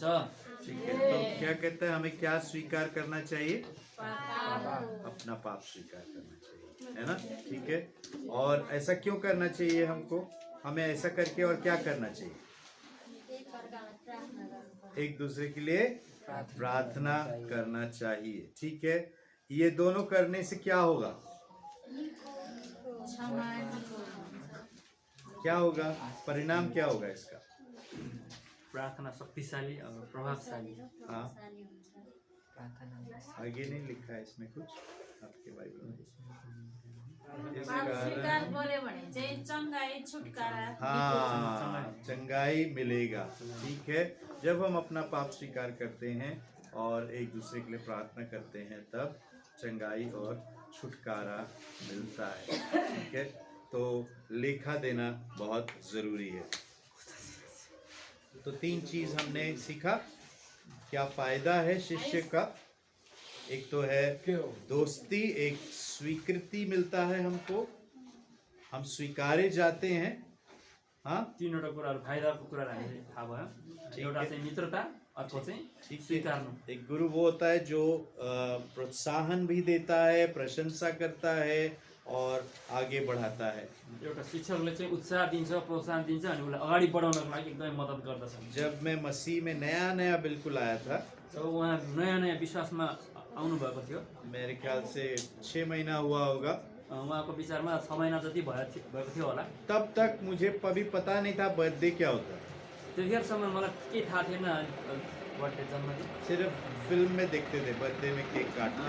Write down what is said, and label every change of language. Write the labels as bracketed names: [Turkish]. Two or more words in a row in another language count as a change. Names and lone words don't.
[Hindi] ठीक है, तो क्या कहता है, हमें क्या स्वीकार करना चाहिए? अपना पाप स्वीकार करना चाहिए। है ना? ठीक है। और ऐसा क्यों करना चाहिए हमको? हमें ऐसा करके और क्या करना चाहिए? [Nepali] एकअर्कालाई प्रार्थना गर्नुपर्छ। [Hindi] एक दूसरे के लिए प्रार्थना करना चाहिए। ठीक है। ये दोनों करने से क्या होगा? [Nepali] क्षमा निको हुन्छ। [Hindi] क्या होगा? परिणाम क्या होगा इसका? प्रार्थना शक्तिशाली और प्रभावशाली। हाँ, [Nepali] प्रभावशाली हुन्छ। [Hindi] आगे नहीं लिखा है इसमें कुछ आपके बाइबल में? इस पाप स्वीकार कारण [Nepali] गर्यो भने चाहिँ चङ्गाई छुटकारा [Hindi] हाँ, चंगाई मिलेगा। ठीक है। जब हम अपना पाप स्वीकार करते हैं और एक दूसरे के लिए प्रार्थना करते हैं तब चंगाई और छुटकारा मिलता है। ठीक है। तो लेखा देना बहुत ज़रूरी है। तो 3 चीज़ हमने सीखा। क्या फ़ायदा है शिष्य का? एक तो है दोस्ती, एक स्वीकृति मिलता है हमको, हम स्वीकारे जाते हैं। हाँ, [Nepali] तीनवटा कुराहरू फाइदाको कुराहरू हामीले थाहा भयो। एउटा चाहिँ मित्रता, अर्को चाहिँ [Hindi] ठीक है। [Nepali] स्वीकार्नु। [Hindi] एक गुरु वो होता है जो प्रोत्साहन भी देता है, प्रशंसा करता है और आगे बढ़ाता है। [Nepali] एउटा शिक्षकले चाहिँ उत्साह दिन्छ, प्रोत्साहन दिन्छ अनि उसलाई अगाडि बढाउनको लागि एकदमै मद्दत गर्दछ। [Hindi] जब मैं मसीह में नया नया बिल्कुल आया था, [Nepali] जब उहाँ नयाँ नयाँ विश्वासमा आउनुभएको थियो, [Hindi] मेरे ख्याल से 6 महीना हुआ होगा, [Nepali] उहाँको विचारमा 6 महिना जति भएको थियो होला। [Hindi] तब तक मुझे कभी पता नहीं था बर्थडे क्या होता है। [Nepali] त्यतिखेरसम्म मलाई केही थाहा थिएन बर्थडे जन्मदिन। [Hindi] सिर्फ फिल्म में देखते थे बर्थडे में केक काटना,